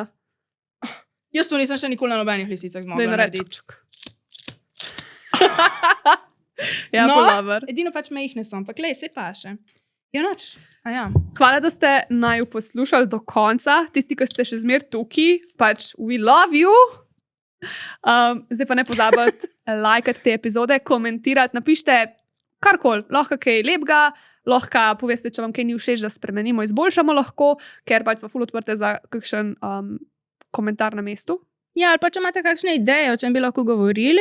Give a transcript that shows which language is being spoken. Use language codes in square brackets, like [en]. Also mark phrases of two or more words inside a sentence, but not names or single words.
[sl] Jaz to nisem še nikoli na nobenih lisicah Da je zmogla naredi. narediti. Ja, No. ful dober. Edino pač mehne so, ampak lej, se pa še. Ja, noč. A ja. Hvala, da ste naju poslušali do konca. Tisti, ki ste še zmer tukaj, pač [en] we love you. [sl] Zdaj pa ne pozabite lajkati te epizode, komentirati, napišite karkoli, lahko kaj lepega, lahko poveste, če vam kaj ni všeč, da spremenimo, izboljšamo lahko, ker pač smo ful odprte za kakšen komentar na mestu. Ja, ali pa če imate kakšne ideje, o čem bi lahko govorili.